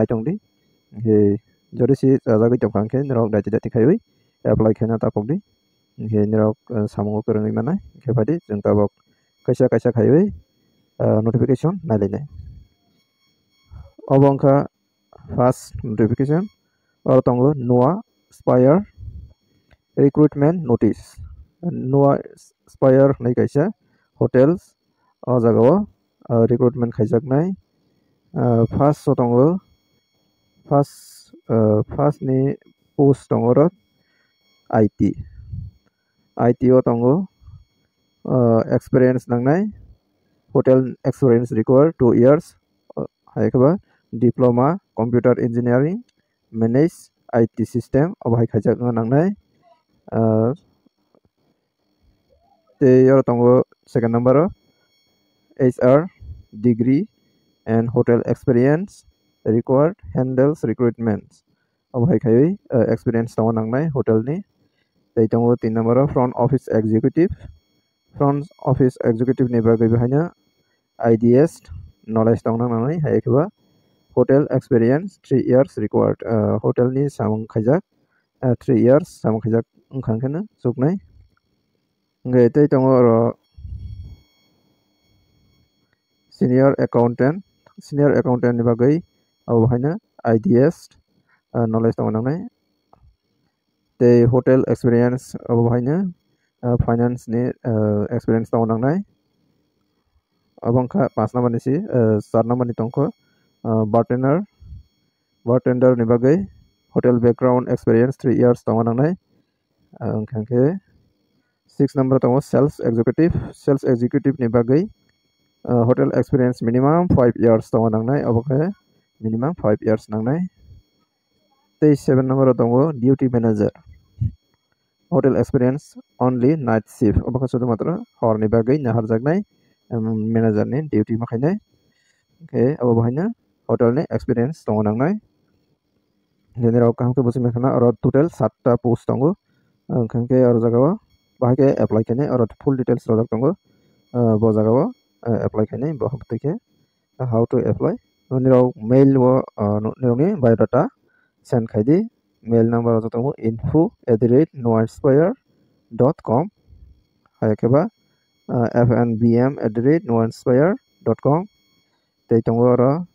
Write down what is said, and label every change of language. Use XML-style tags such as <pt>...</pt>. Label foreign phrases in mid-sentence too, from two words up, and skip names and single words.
<trp>tongdi ingkhe jodi si chajagui tongkha khe nirok daiti khaiwi apply khaina tapokdi ingkhe nirok samungo kwrwngwi manai ingkhe badi जों tabok kaisa khaiwi notification nailai obo wngkha</trp> <en>first notification</en> <trp>aro tongo Noah Spire</trp> <en>recruitment notice</en> <trp>Noah Spire nei kaisa hotels o jagao recruitment khaijaknai first o tongo first ni post tongo ro IT o tongo experience nangnai</trp> <en>hotel experience required 2 years</en> <trp>haikaba</trp> <en>diploma computer engineering manage IT system</en> <trp>obo hai khaijak nangnai te aro tongo second number o</trp> <en>HR degree and hotel experience required handles recruitment</en> <trp>obo hai khaiwi experience tongo nangnai hotel ni tei tongo 3 number o</trp> <en>front office</en> <trp>executive ni bagui haina</trp> <en>IDS knowledge</en> <trp>tongna nangnai haikaba</trp> <en>hotel experience 3 years required</en> <trp>hotel ni samung khaijak 3 years samung khaijak wngkhang kheno chuknai ngai tei tongo ro</trp> <en>senior accountant</en> <trp>ni bagui abo haina</trp> <en>IDS knowledge</en> <trp>tongo nangnai tei</trp> <en>hotel experience</en> <trp>abo haina finance ni experience tongo nangnai abo wngkha 5 number ni si 4 number ni tongkho bartender ni bagui</trp> <en>hotel background experience 3 years</en> <trp>tongo nangnai wngkhang khe 6 number tongo</trp> <en>sales executive</en> <trp>ni bagui</trp> <en>hotel experience minimum 5 years</en> <trp>tongo nangnai abo khe</trp> <en>minimum 5 years</en> <trp>nangnai tei 7 number tongo</trp> <en>duty manager hotel experience only night shift</en> <trp>abo khe sudumatra hor ni bagui naharjaknai manager ni duty makhainai okay abo bahaina hotel ni experience tongo nangnai general kaham ke busing khana aro total 7 ta post tongo wngkhang khe aro jagao bahai ke apply khainai aro</trp> <en>full details</en> <trp>rojak tongo bo jagao apply khainai bo hamuitui khe</trp> <en>how to apply</en> <trp>nirok mail o nirok ni</trp> <en>biodata send</en> <trp>khaidi</trp> <en>mail number</en> <trp>rojak tongo info@noahspire.com haikeba fnbm@noahspire.com tei tongo aro</trp>